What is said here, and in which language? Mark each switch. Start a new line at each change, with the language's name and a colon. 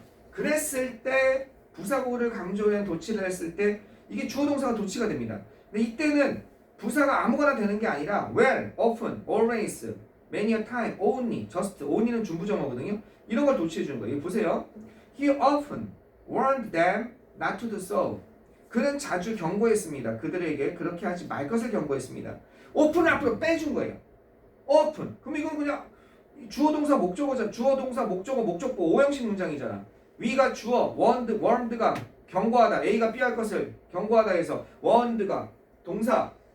Korean: 그랬을 때 부사구를 강조한 도치를 했을 때 이게 주어 동사가 도치가 됩니다. 근데 이때는 부사가 아무거나 되는 게 아니라
English: well, often, always, many a time, only, just,
Korean: only는 중부정어거든요. 이런 걸 도치해 주는 거예요. 이거 보세요.
English: He often warned them not to do so.
Korean: 그는 자주 경고했습니다. 그들에게 그렇게 하지 말 것을 경고했습니다. open을 앞으로 빼준 거예요.
English: open.
Korean: 그럼 이건 그냥 주어 동사 목적어잖아. 주어 동사 목적어 목적보 5형식 문장이잖아. 위가 주어, warned가 경고하다. A가 B할 것을 경고하다 해서 warned가 동사.